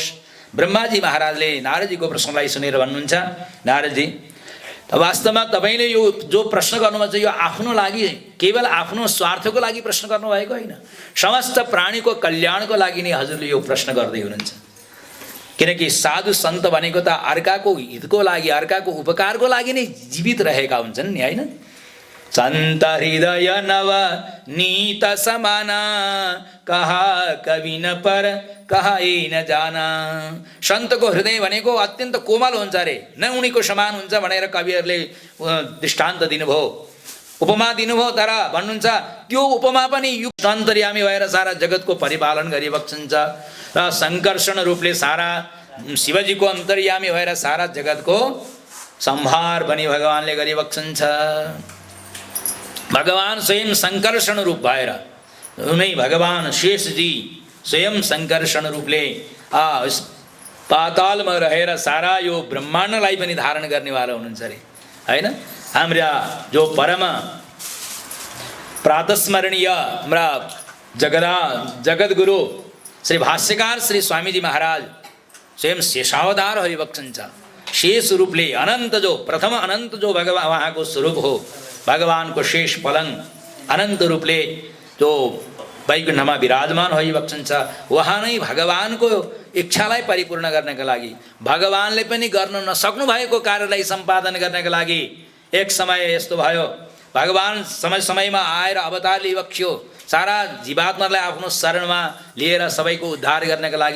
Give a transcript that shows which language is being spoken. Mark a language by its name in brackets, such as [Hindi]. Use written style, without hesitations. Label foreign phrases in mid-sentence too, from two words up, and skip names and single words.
[Nepali] ब्रह्माजी महाराजले नारदजीको प्रश्नलाई सुनेर भन्नुहुन्छ, नारदजी, वास्तवमा तपाईले यो जो प्रश्न गर्नुभएको छ यो आफ्नो लागि, केवल आफ्नो स्वार्थको लागि प्रश्न गर्नुभएको होइन, समस्त प्राणीको कल्याणको लागि नै हजुरले यो प्रश्न गर्दै हुनुहुन्छ। किनकि साधु सन्त भनेको त अर्काको हितको लागि, अर्काको उपकारको लागि नै जीवित रहेका हुन्छन् नि, होइन? [Awadhi] सन्त हृदय नव नीत समाना, कहा कवि न पर कहा न जाना। [Nepali] सन्तको हृदय भनेको अत्यन्त कोमल हुन्छ अरे, न उनीको समान हुन्छ भनेर कविहरूले दृष्टान्त दिनुभयो, उपमा दिनुभयो। तर भन्नुहुन्छ त्यो उपमा पनि युक्त अन्तर्यामी भएर सारा जगतको परिपालन गरिबक्सन्छ र संकर्षण रूपले सारा शिवजीको अन्तर्यामी भएर सारा जगतको संहार पनि भगवानले गरिबक्सन्छ। भगवान स्वयं संकर्षण रूप भएर उनै भगवान शेषजी स्वयं संकर्षण रूपले पातालमा रहेर सारा यो ब्रह्माण्डलाई पनि धारण गर्नेवाला हुनुहुन्छ अरे, होइन? हाम्रा जो परम प्रातस्मरणीय हाम्रा जगद्गुरु श्री भाष्यकार श्री स्वामीजी महाराज स्वयं शेषावतार हरिभक्षन्छ। शेष रूपले अनन्त, जो प्रथम अनन्त जो भगवान उहाँको स्वरूप हो, भगवानको शेष पलङ अनन्त रूपले जो वैकुण्ठमा विराजमान भइबक्सन्छ। उहाँ नै भगवानको इच्छालाई परिपूर्ण गर्नका लागि, भगवानले पनि गर्न नसक्नु भएको कार्यलाई सम्पादन गर्नका लागि एक समय यस्तो भयो, भगवान समय समयमा आएर अवतार लिइबक्स्यो, सारा जीवात्मालाई आफ्नो शरणमा लिएर सबैको उद्धार गर्नका लागि।